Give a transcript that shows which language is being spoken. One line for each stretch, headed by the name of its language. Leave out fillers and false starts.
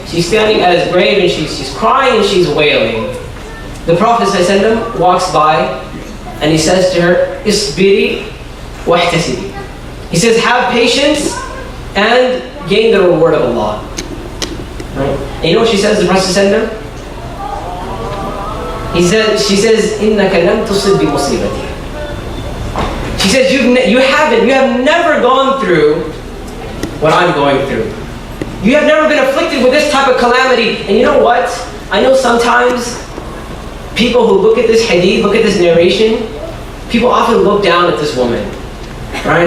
English: She's standing at his grave and she's crying and she's wailing. The Prophet ﷺ walks by and he says to her,
Arabic: Isbiri wahtasibi.
English: He says, have patience and gain the reward of Allah. Right? And you know what she says to the Prophet ﷺ? She says,
Arabic: إِنَّكَ لَمْ تُصِبْ بِمُصِيبَتِي.
English: She says, you have never gone through what I'm going through. You have never been afflicted with this type of calamity. And you know what? I know sometimes people who look at this hadith, look at this narration, people often look down at this woman. Right?